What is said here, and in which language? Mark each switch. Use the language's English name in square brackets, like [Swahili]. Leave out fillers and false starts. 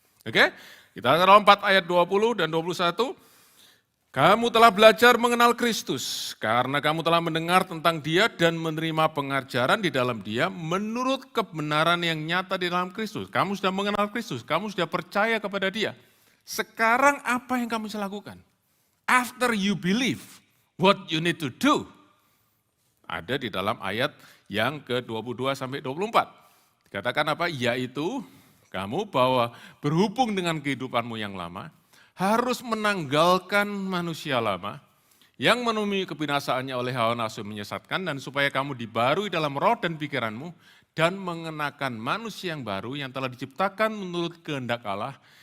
[Indonesian] Oke? Kita akan lompat ayat 20 dan 21. Kamu telah belajar mengenal Kristus karena kamu telah mendengar tentang Dia dan menerima pengajaran di dalam Dia menurut kebenaran yang nyata di dalam Kristus. Kamu sudah mengenal Kristus, kamu sudah percaya kepada Dia. Sekarang apa yang kamu bisa lakukan? [English] After you believe, what you need to do? [Indonesian] Ada di dalam ayat yang ke-22 sampai 24. Dikatakan apa? Yaitu kamu bahwa berhubung dengan kehidupanmu yang lama, harus menanggalkan manusia lama yang menemui kebinasaannya oleh hawa nafsu menyesatkan, dan supaya kamu dibarui dalam roh dan pikiranmu, dan mengenakan manusia yang baru yang telah diciptakan menurut kehendak Allah,